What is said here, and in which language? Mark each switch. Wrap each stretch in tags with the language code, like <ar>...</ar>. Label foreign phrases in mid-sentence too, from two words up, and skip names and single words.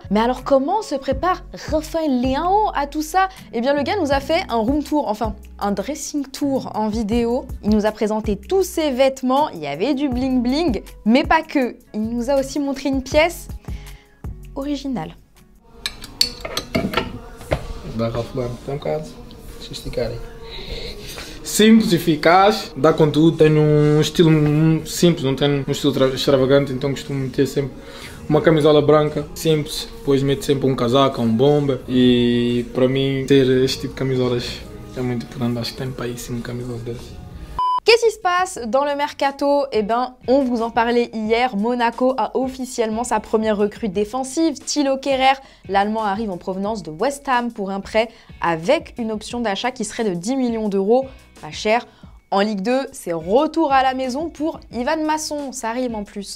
<fr>Mais alors comment se prépare Rafael Leão à tout ça? Eh bien le gars nous a fait un</fr> <en>room tour,</en> <fr>enfin un</fr> <en>dressing tour</en> <fr>en vidéo. Il nous a présenté tous ses vêtements, il y avait du</fr> <en>bling bling,</en> <fr>mais pas que. Il nous a aussi montré une pièce originale.</fr> <pt>Dá Ralph tem bocado sofisticado. Simples, eficaz, dá com tudo, tem estilo simples, não tem estilo extravagante, então costumo meter sempre uma camisola branca, simples, depois meto sempre casaco, bomber e para mim ter este tipo de camisolas é muito importante, acho que tem para aí 5 camisolas dessas.</pt> <fr>Qu'est-ce qui se passe dans le mercato? Eh ben, on vous en parlait hier, Monaco a officiellement sa première recrue défensive, Thilo Kehrer. L'Allemand arrive en provenance de West Ham pour un prêt avec une option d'achat qui serait de 10 millions d'euros, pas cher. En Ligue 2, c'est retour à la maison pour Ivan Masson, ça rime en plus.</fr>